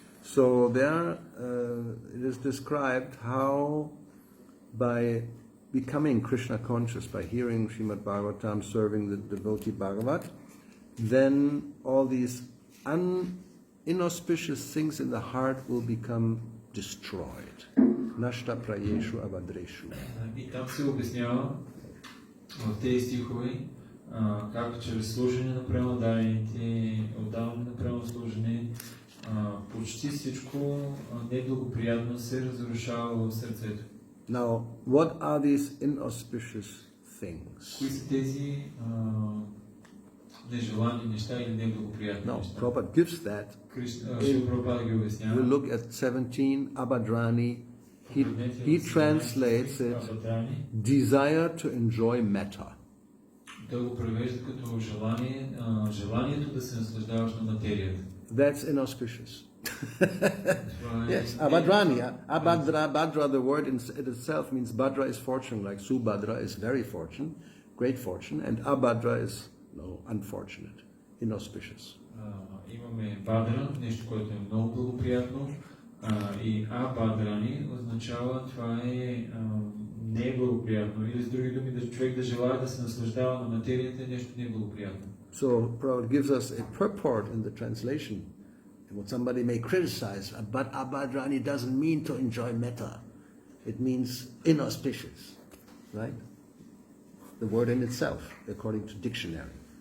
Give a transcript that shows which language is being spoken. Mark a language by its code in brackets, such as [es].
[en] So there it is described how by becoming Krishna conscious, by hearing Srimad Bhagavatam, serving the devotee Bhagavat, then all these inauspicious things in the heart will become destroyed. [sa] Nashta prayeshu avadreshu. [bg] И там се обяснява в тези стихове как чрез служене на пренадаените, отдаване на пренаслужене, почти всичко неблагоприятно се разрушава в сърцето. [en] Now, what are these inauspicious things? [bg] Кои са тези нежелани неща или неблагоприятни [en] Now, [bg] неща? [en] Prabhupada gives that. [bg] Шрила Прабхупада ги обяснява. [en] We look at 17, Abhadrani. He translates it, desire to enjoy metta. [bg] Той го превежда като желанието да се наслаждаваш на материята. [en] That's inauspicious. Yes, Abhadrani. Bhadra, the word in itself means Bhadra is fortune, like Subhadra is very fortune, great fortune, and Abhadra is unfortunate, inauspicious. [bg] Имаме Бадра, нещо, което е много благоприятно, и Абадрани означава това е неблагоприятно. Или с други думи, да човек да желая да се наслаждава на материята е нещо неблагоприятно. [en] So Prabhupada gives us a purport in the translation. What somebody may criticize, but Abhadrani doesn't mean to enjoy metta. It means inauspicious, right? The word in itself, according to dictionary.